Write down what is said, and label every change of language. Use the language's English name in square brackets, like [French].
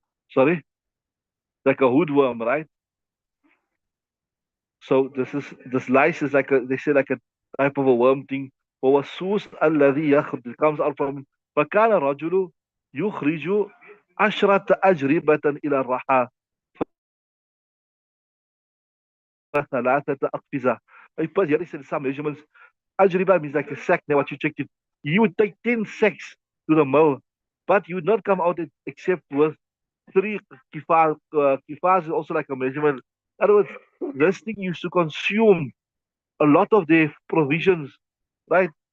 [English] Sorry? Like a hoodworm, right? So this lice is like a, they say like a type of a worm thing. [Arabic] وَوَالسُّوسُ الَّذِي يَخْرُجُ, [English] it comes out from it. [Arabic] فَكَانَ الرَّجُلُ يُخْرِجُ عَشْرَةَ أَجْرِبَةً إِلَى الرَّحَى ثلاثة أقفزة. [English] But here is some measurements. Ajriba means like a sack. Now, what you checked it, you would take 10 sacks to the mill, but you would not come out except with three kifas. Kifas is also like a measurement. In other words, this thing used to consume a lot of their provisions, right?